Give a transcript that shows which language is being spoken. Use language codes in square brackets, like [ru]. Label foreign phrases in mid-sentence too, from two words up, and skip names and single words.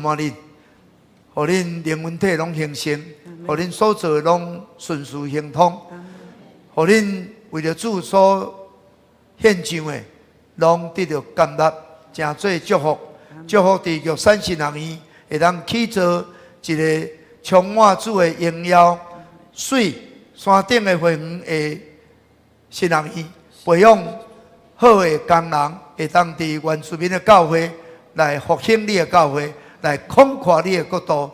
[nan] 满恁，互恁灵魂体拢兴盛，互恁所做的拢顺遂亨通，互恁为着主所献上的，拢得到甘纳，诚做祝福。祝福伫玉山新人院会当起造一个充满主的荣耀、水山顶的花园的新人院，培养好的工人。会当伫原住民的教会，来复兴你的教会，来扩阔你的国度。